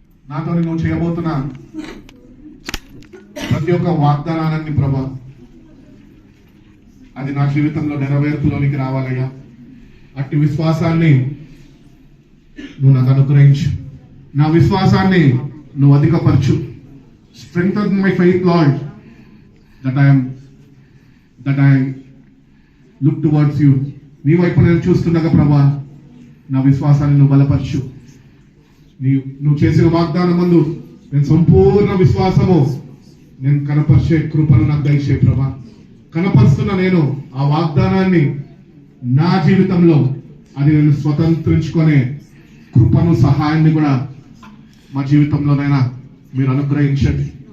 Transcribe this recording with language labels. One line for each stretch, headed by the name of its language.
Telugu: నాతో నువ్వు చేయబోతున్నా ప్రతి ఒక్క వాగ్దానాన్ని ప్రభా, అది నా జీవితంలో నెరవేర్పులోనికి రావాలయ్యా. అట్టి విశ్వాసాన్ని నువ్వు నాకు అనుగ్రహించు. నా విశ్వాసాన్ని నువ్వు అధికపరచు.
English: Strengthen my faith, Lord, that I look towards you.
Telugu: నీ వైపు నేను చూస్తుండగా ప్రభా, నా విశ్వాసాన్ని నువ్వు బలపరచు. నువ్వు చేసిన వాగ్దానం ముందు నేను సంపూర్ణ విశ్వాసము నేను కనపరిచే కృపను నాకు దయచే ప్రభా. కనపరుస్తున్న నేను ఆ వాగ్దానాన్ని నా జీవితంలో అది నేను స్వతంత్రించుకునే కృపను, సహాయాన్ని కూడా మా జీవితంలోనైనా మీరు అనుగ్రహించండి.